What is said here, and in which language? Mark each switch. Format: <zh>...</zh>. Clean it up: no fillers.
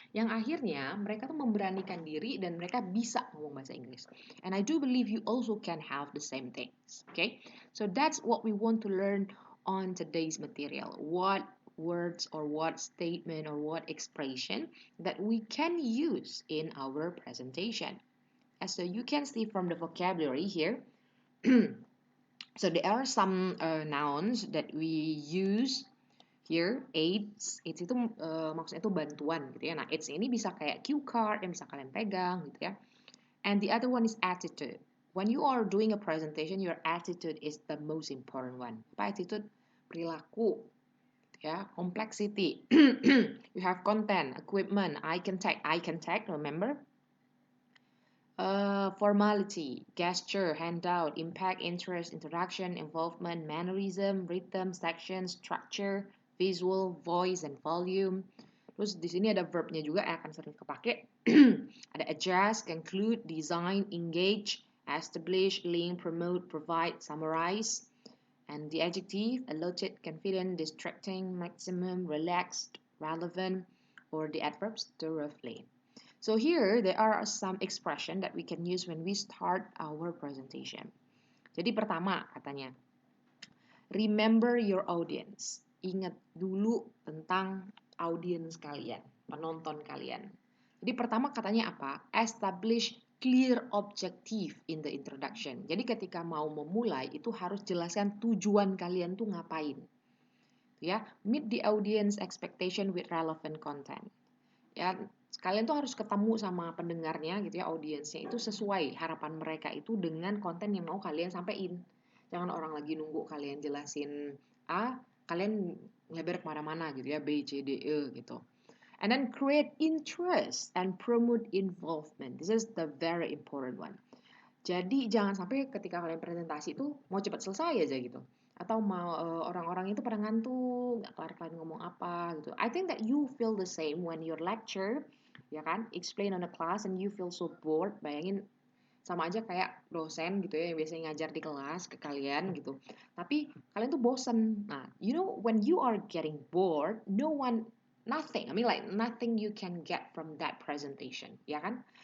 <id>Yang akhirnya mereka tuh memberanikan diri dan mereka bisa ngomong bahasa Inggris.</id> <en>And I do believe you also can have the same things. Okay? So that's what we want to learn on today's material. What words or what statement or what expression that we can use in our presentation. And so you can see from the vocabulary here. So there are some nouns that we use here.</en> <id>Aids itu maksudnya itu bantuan gitu ya. Nah, aids ini bisa kayak cue card yang bisa kalian pegang gitu ya.</id> <en>And the other one is attitude. When you are doing a presentation, your attitude is the most important one.</en> <id>Apa</id> <en>attitude?</en> <id>Perilaku, ya,</id> <en>complexity. You have content, equipment, eye contact, remember? Formality, gesture, handout, impact, interest, interaction, involvement, mannerism, rhythm, section, structure, visual, voice, and volume.</en> <id>Terus di sini ada verbnya juga yang akan sering kepake.</id> <en>Ada adjust, conclude, design, engage, establish, link, promote, provide, summarize. And the adjective, allotted, confident, distracting, maximum, relaxed, relevant, or the adverbs, thoroughly. So here there are some expression that we can use when we start our presentation.</en> <id>Jadi pertama katanya,</id> <en>remember your audience.</en> <id>Ingat dulu tentang audience kalian, penonton kalian. Jadi pertama katanya apa?</id> <en>Establish clear objective in the introduction.</en> <id>Jadi ketika mau memulai itu harus jelaskan tujuan kalian tuh ngapain. Ya, meet the audience expectation with relevant content. Ya, kalian tuh harus ketemu sama pendengarnya gitu ya, audiensnya itu sesuai harapan mereka itu dengan konten yang mau kalian sampaikan. Jangan orang lagi nunggu kalian jelasin A, kalian ngelebar kemana-mana gitu ya, B, C, D, E gitu.</id> <en>And then create interest and promote involvement. This is the very important one.</en> <id>Jadi jangan sampai ketika kalian presentasi itu mau cepat selesai aja gitu. Atau mau orang-orang itu pada ngantuk, nggak kelar kalian ngomong apa gitu.</id> <en>I think that you feel the same when your lecture,</en> <id>ya kan,</id> <en>explain on a class and you feel so bored.</en> <id>Bayangin sama aja kayak dosen gitu ya yang biasanya ngajar di kelas ke kalian gitu. Tapi kalian tuh bosen. Nah,</id> <en>you know when you are getting bored, nothing. I mean like nothing you can get from that presentation,</en> <id>ya kan?</id>